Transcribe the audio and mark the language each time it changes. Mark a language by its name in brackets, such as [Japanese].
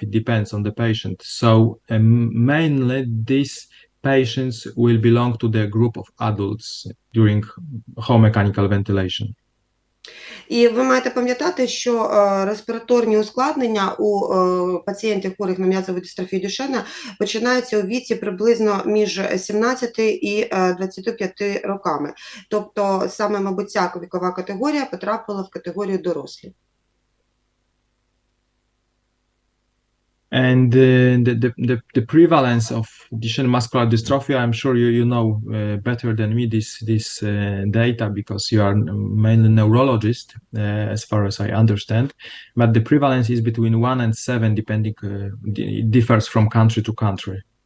[English] It depends on the patient. So mainly these patients will belong to the group of adults during home mechanical ventilation. [Ukrainian] І ви маєте пам'ятати, що респіраторні ускладнення у пацієнтів хворих на м'язову дистрофію Дюшенна починаються у віці приблизно між 17 і 25 роками. Тобто саме, мабуть, ця вікова категорія потрапила в категорію дорослі. [English] And the prevalence of Duchenne muscular dystrophy, I'm sure you know better than me this data, because you are mainly neurologist, as far as I understand. But the prevalence is between 1 and 7, depending. It differs from country to country.